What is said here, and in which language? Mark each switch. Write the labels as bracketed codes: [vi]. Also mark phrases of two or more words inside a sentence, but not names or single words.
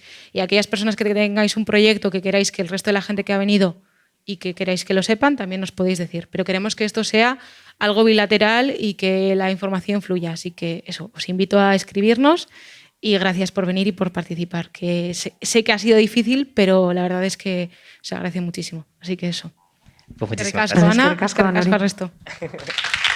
[es] Y aquellas personas que tengáis un proyecto que queráis que el resto de la gente que ha venido y que queráis que lo sepan, también nos podéis decir. Pero queremos que esto sea algo bilateral y que la información fluya. Así que eso, os invito a escribirnos y gracias por venir y por participar. Que sé que ha sido difícil, pero la verdad es que se agradece muchísimo. Así que eso. Pues muchísimas [eu] Eskerrik asko, [es] gracias. Ana. [eu] Eskerrik asko, Eskerrik asko, [es] resto.